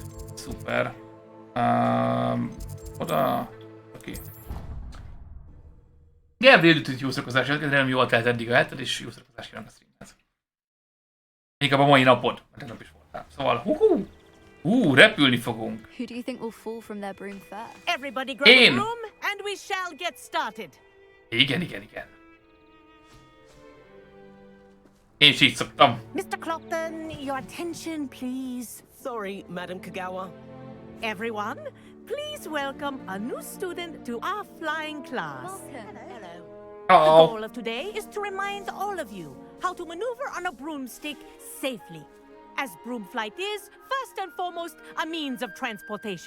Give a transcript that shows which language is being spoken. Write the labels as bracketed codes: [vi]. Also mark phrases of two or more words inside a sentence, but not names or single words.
[hu] Szuper. Oda... Oké. Igen, védőtűt jó szakozás, remélem jól telt eddig a heted, és jó szakozás kívánok a streamhez. Inkább a mai napod, mert tegnap is voltál. Szóval, repülni fogunk. [en] Who do you think will fall from their broom first? Everybody grab a broom and we shall get started. [hu] Igen. Én is így szoktam. [en] Mr. Clopton, your attention, please. Sorry, Madam Kagawa. Everyone, please welcome a new student to our flying class. Hello. The goal of today is to remind all of you how to maneuver on a broomstick safely. As broom flight is, first and foremost, a means of transportation.